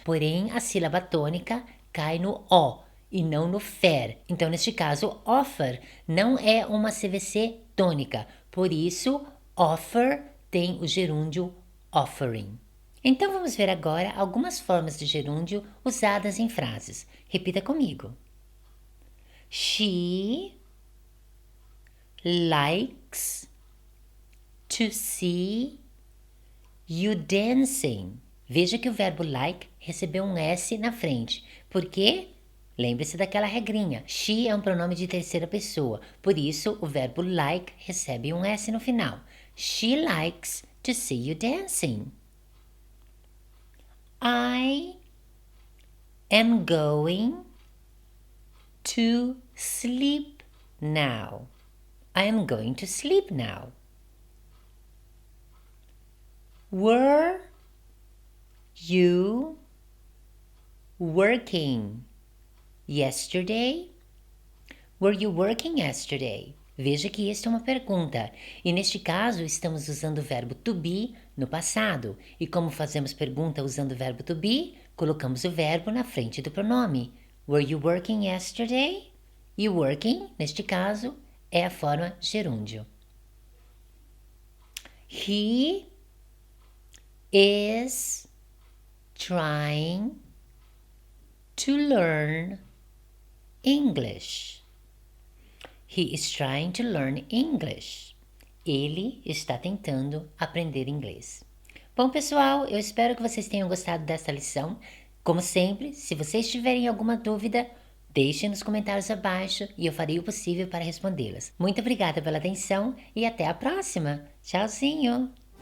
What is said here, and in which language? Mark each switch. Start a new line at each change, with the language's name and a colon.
Portuguese: Porém, a sílaba tônica cai no O e não no FER. Então, neste caso, offer não é uma CVC tônica. Por isso, offer tem o gerúndio offering. Então, vamos ver agora algumas formas de gerúndio usadas em frases. Repita comigo.
English: She likes to see you dancing.
Portuguese: Veja que o verbo like recebeu um S na frente. Por quê? Lembre-se daquela regrinha. She é um pronome de terceira pessoa. Por isso, o verbo like recebe um S no final.
English: She likes to see you dancing. I am going to sleep now. I am going to sleep now. Were you working yesterday? Were you working yesterday?
Portuguese: Veja que isso é uma pergunta. E neste caso, estamos usando o verbo to be no passado. E como fazemos pergunta usando o verbo to be? colocamos o verbo na frente do pronome.
English: Were you working yesterday?
Portuguese: E working, neste caso, é a forma gerúndio.
English: He is trying to learn English. He is trying to learn English.
Portuguese: Ele está tentando aprender inglês. Bom, pessoal, eu espero que vocês tenham gostado dessa lição. Como sempre, se vocês tiverem alguma dúvida, deixem nos comentários abaixo e eu farei o possível para respondê-las. Muito obrigada pela atenção e até a próxima. Tchauzinho!